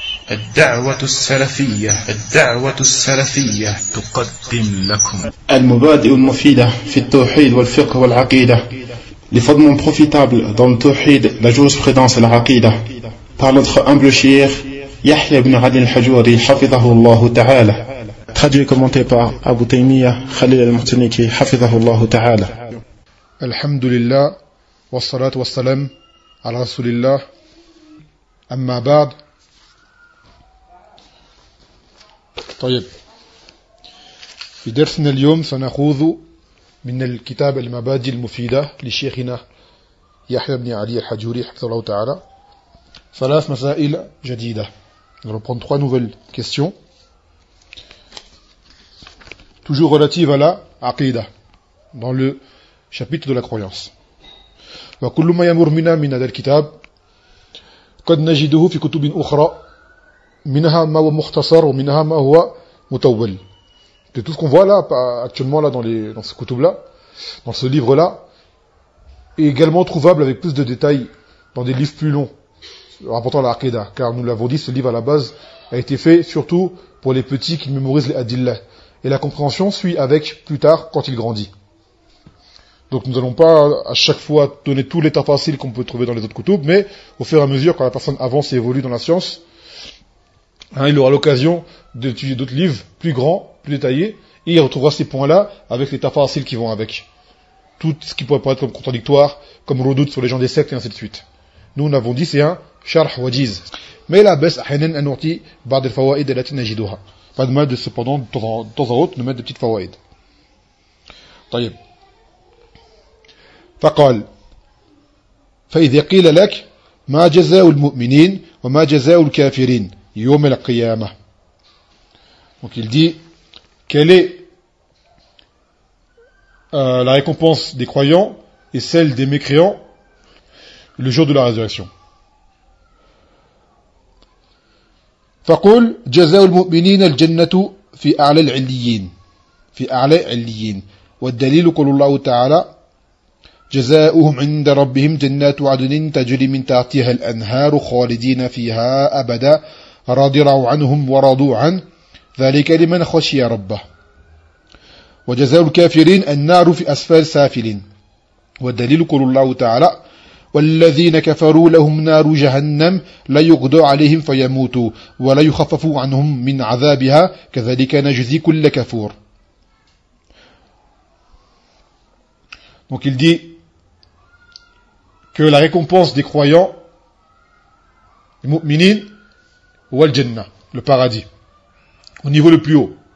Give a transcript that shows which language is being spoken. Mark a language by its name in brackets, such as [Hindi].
[Arabic] الدعوة السلفية، الدعوة السلفية تقدم لكم المبادئ المفيدة في التوحيد والفقه والعقيدة. لفضل [French] profitable dans le توحيد la jurisprudence et la aqida. Par notre humble cheikh يحيى بن علي الحجوري [Arabic] حفظه الله تعالى. [French] Traduit et commenté par Abu Taymiyyah Khalil al-Mutaniki [Arabic] حفظه الله تعالى. الحمد لله والصلاة والسلام على رسول الله أما بعد. طيب في درسنا اليوم سنخوض من الكتاب المبادئ المفيدة لشيخنا يحيى بن علي الحجوري حفظه الله تعالى ثلاث مسائل جديدة. [French] Je reprends trois nouvelles questions toujours relatives à la aqida dans le chapitre de la croyance. [Arabic] وكل ما يمر منا من هذا الكتاب قد نجده في كتب أخرى منها ما هو مختصر ومنها ما هو مطول. [French] De tout ce qu'on voit là actuellement là dans ce kutub là, dans ce livre là, est également trouvable avec plus de détails dans des livres plus longs rapportant la aqida, car nous l'avons dit, ce livre à la base a été fait surtout pour les petits qui mémorisent les adillah, et la compréhension suit avec plus tard quand il grandit. Donc nous n'allons pas à chaque fois donner tous les tafasils qu'on peut trouver dans les autres kutub, mais au fur et à mesure, quand la personne avance et évolue dans la science, hein, il aura l'occasion d'étudier d'autres livres plus grands, plus détaillés, et il retrouvera ces points-là avec les tafasils qui vont avec. Tout ce qui pourrait paraître comme contradictoire, comme redoute sur les gens des sectes, et ainsi de suite. Nous, nous avons dit, c'est un [Arabic] شرح وجيز. [French] Mais la baisse [Arabic] أحيانا أن نعطي بعض الفوائد التي نجدها. [French] Pas de mal de cependant de temps en temps de mettre des petites فوائد. [Arabic] طيب. فقال فإذا قيل لك ما جزاء المؤمنين وما جزاء الكافرين يوم القيامة. [French] Donc il dit quelle est la récompense des croyants et celle des mécréants le jour de la résurrection. [Arabic] فقل جزاء المؤمنين الجنة في أعلى العليين في أعلى العليين والدليل قول الله تعالى جزاؤهم عند ربهم جنات عدن تجري من تحتها الأنهار خالدين فيها أبدا رضي الله عنهم ورضوا عنه ذلك لمن خشي ربه وجزاء الكافرين النار في أسفل سافلين والدليل قول الله تعالى والذين كفروا لهم نار جهنم لا يقضى عليهم فيموتوا ولا يخفف عنهم من عذابها كذلك نجزي كل كفور. [French] Donc il dit que la récompense des croyants, les mu'minin, wal janna, le paradis, au niveau le plus haut.